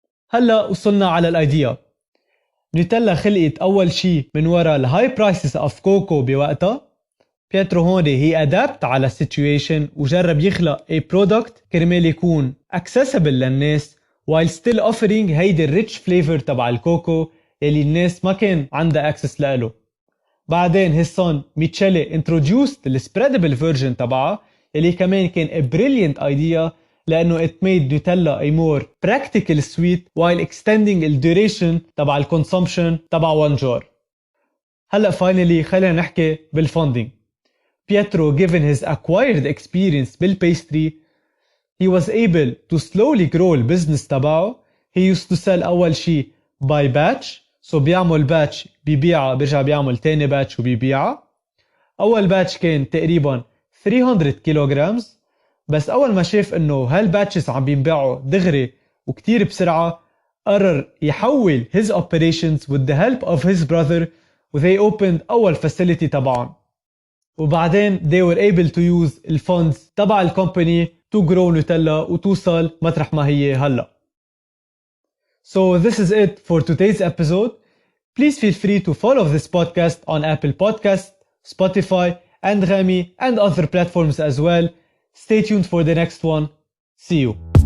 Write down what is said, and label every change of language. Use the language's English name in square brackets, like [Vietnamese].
[Arabic] هلا وصلنا على الايديا. نوتيلا خلقت اول شيء من وراء الهاي برايسز اوف كوكو بوقتها. بيترو هون هي ادابت على السيتويشن وجرب يخلق a product كرمال يكون accessible للناس [English] while still offering [Arabic] هيدي الريتش فليفر تبع الكوكو يلي الناس ما كان عندها access لإله. [English] بعدين his son Michele introduced the spreadable version [Arabic] تبعها يلي كمان كان [English] a brilliant idea لأنه it made Nutella a more practical sweet while extending the duration تبع الconsumption تبع one jar. [Arabic] هلأ finally خلينا نحكي بالfunding. [English] Pietro, given his acquired experience بالpastry, he was able to slowly grow [Arabic] البزنس تبعه. [English] He used to sell أول شيء by batch, so بيعمل batch بيبيعها [Arabic] بيرجع بيعمل [English] تاني batch وبيبيعها. [Arabic] أول batch كان تقريبا 300 كيلوغرامز بس أول ما شاف إنه هالباتشز عم بينباعوا دغري وكتير بسرعة قرر يحول his operations [English] with the help of his brother [Arabic] و [English] they opened [Arabic] أول facility تبعهم. وبعدين [English] they were able to use [Arabic] الفونز تبع الكومباني [English] to grow [Arabic] نوتيلا وتوصل مطرح ما هي هلا. [English] So this is it for today's episode. Please feel free to follow this podcast on Apple Podcasts, Spotify, Anghami, and other platforms as well. Stay tuned for the next one. See you.